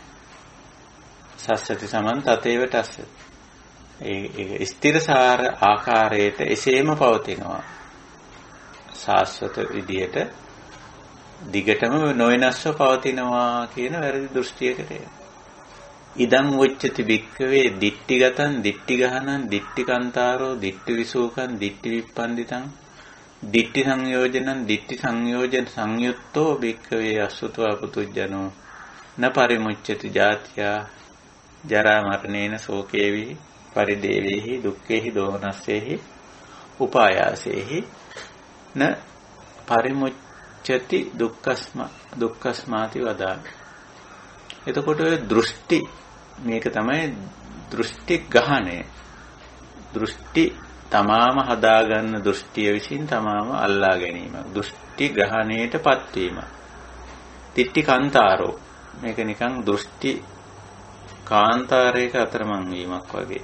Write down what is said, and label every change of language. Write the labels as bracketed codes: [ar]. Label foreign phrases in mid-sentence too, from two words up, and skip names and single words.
[pi] සස්සති සමන් තතේව තස්ස. [si] ඒ ස්ථිරසාර ආකාරයට එසේම පවතිනවා. සාස්වත විදියට දිගටම නොවෙනස්ව පවතිනවා කියන වැරදි දෘෂ්ටියකට එනවා. [pi] ඉදං උච්චති භික්ඛවේ දිට්ඨිගතං දිට්ඨිගහනං දිට්ඨිකාන්තාරෝ දිට්ඨි විසූකං දිට්ඨි විප්පන්දිතං දිට්ඨි සංයෝජනං දිට්ඨි සංයෝජන සංයුත්තෝ භික්ඛවේ අසුතවා පුතුජනෝ න පරිමුච්ඡති ජාත්‍යා ජරා මරණේන ශෝකේහි පරිදේවේහි දුක්ඛේහි දෝමනස්සේහි උපායාසේහි න පරිමුච්ඡති දුක්ඛස්මාති වදාමි. [si] එතකොට ඔය දෘෂ්ටි මේක තමයි දෘෂ්ටි ගහණය. දෘෂ්ටි තමාම හදාගන්න දෘෂ්ටිය විසින් තමාම අල්ලා ගැනීම. දෘෂ්ටි ග්‍රහණයටපත් වීම. [pi] තිට්ටි කාන්තාරෝ [si] මේක නිකන් දෘෂ්ටි කාන්තාරයක අතරමං වීමක් වගේ.